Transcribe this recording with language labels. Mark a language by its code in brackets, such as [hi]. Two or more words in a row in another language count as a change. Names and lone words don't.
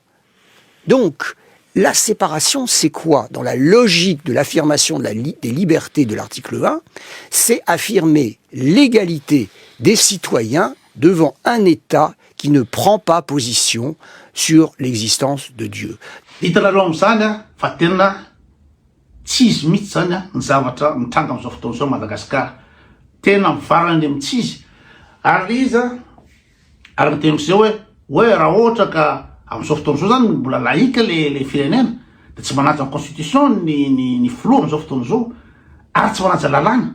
[fr] Donc, la séparation, c'est quoi? Dans la logique de l'affirmation des libertés de l'article 1, c'est affirmer l'égalité des citoyens devant un État qui ne prend pas position sur l'existence de Dieu. [mg] Hitanareo am'izany fa tena tsy izy mihitsy zany ny zavatra mitranga am'izao fotoana zao Madagasikara. Tena mivarana ny tsy izy. Ary iza ary miteny zao hoe raha ohatra ka am'izao fotoana zao zany mbola laïque le firenena de tsy manaja ny constitution ny filoha am'izao fotoana zao, ary tsy manaja lalàna.